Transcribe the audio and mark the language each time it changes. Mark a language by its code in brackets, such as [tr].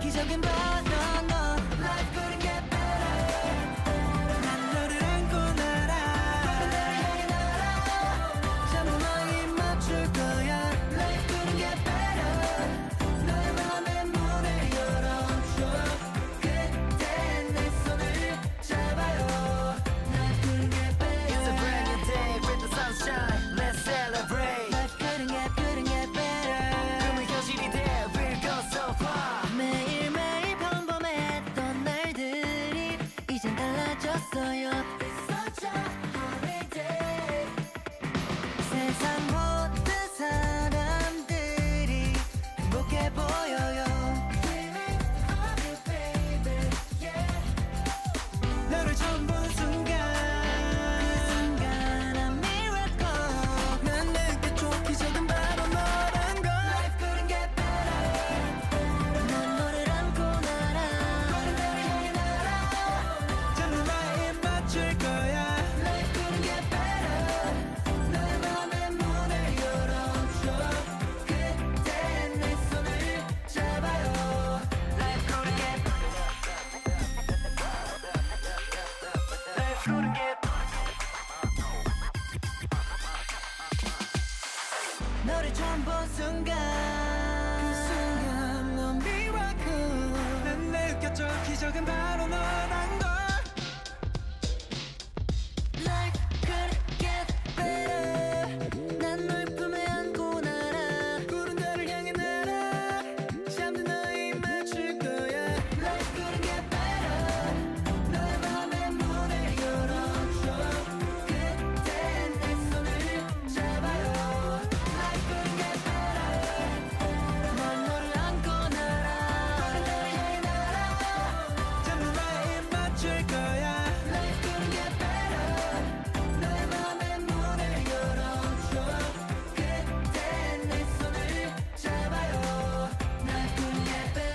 [ko] 기적인 바다 [en] Life couldn't get better. [ko] 난 너를 안고 날아 전부 너에 맞출 거야. [en] Life couldn't get better. [ko] 너의 맘의 문을 열어줘. 그때 내 손을 잡아요. [en] Life couldn't get better. It's a brand new day with the sunshine. Let's celebrate. Life couldn't get better. [ko] 꿈이 현실이 돼. [en] We'll go so far. [ko] 매일매일 평범했던 날들이 이젠 달라졌어요. [en] It's such a holiday. [ko] 세상 모든 사람들이 행복해 보여요. [en] Dreaming of you, baby, yeah. [ko] 너를 처음 본 순간 그 순간 [en] A miracle [ko] 난 느꼈죠. 기적은 바로 너란 걸. [en] Life couldn't get better. [ko] 난 너를 안고 날아 너를 향해 날아 전부 나에 맞출 거야. [en] Life couldn't get better. [ko] 너의 맘의 문을 열어줘. 그때 내 손을 잡아요. [en] Life couldn't get Life couldn't get [ko] 너를 처음 본 순간 그 순간 넌 miracle 난 느꼈죠. 기적은 바로 너란 걸. [en] Life couldn't get better. [ko] 난 널 품에 안고 날아 푸른 달을 향해 날아 잠든 너에 맞출 거야. [en] Life couldn't get better. [ko] 너의 맘의 문을 열어줘. 그때 내 손을 잡아요. [en] Life couldn't get better. [ko] 난 너를 안고 날아 푸른 달을 향해 날아 잠든 너에 맞출 거야. [en] Life couldn't get better. [ko] 너의 맘의 문을 열어줘. 그때 내 손을 잡아요. [en] Life couldn't get better.